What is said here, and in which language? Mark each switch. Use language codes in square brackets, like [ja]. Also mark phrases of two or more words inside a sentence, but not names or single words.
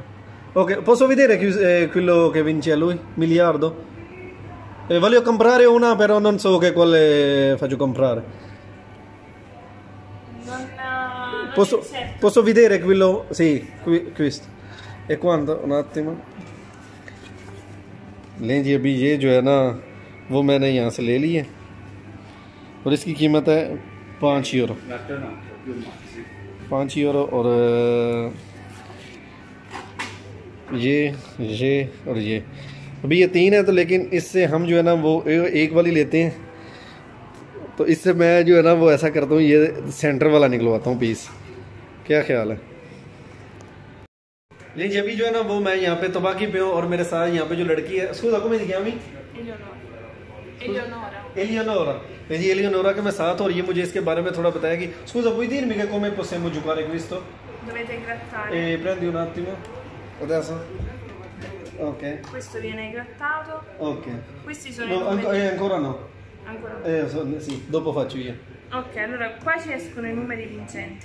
[it] Ok, posso vedere quello che vince a lui? Miliardo? Voglio comprare una, però non so che quale faccio comprare. Posso vedere quello? Sì, questo. E quanto? Un attimo. [hi] लें जी, अभी ये जो है ना वो मैंने यहाँ से ले ली है और इसकी कीमत है 5 यूरो। 5 यूरो। और ये और ये, अभी ये 3 है। तो लेकिन इससे हम जो है ना वो एक वाली लेते हैं। तो इससे मैं जो है ना वो ऐसा करता हूँ, ये सेंटर वाला निकलवाता हूँ पीस। क्या ख्याल है? लेकिन अभी जो है ना वो मैं यहाँ पे तबाकी पे हूँ और मेरे साथ यहाँ पे जो लड़की है, [it] scusa come si chiami? [hi] Eleonora। जी एलियोनोरा के मैं साथ, और ये मुझे इसके बारे में थोड़ा बताया कि [it] scusa puoi dirmi che come possiamo giocare questo? Dovete grattare. Prendi un attimo. Adesso? Ok. Questo viene grattato. Ok. Questi sono No, i numeri. ancora no. Ancora no. Sì, dopo faccio io. Ok, allora qua ci escono i numeri vincenti.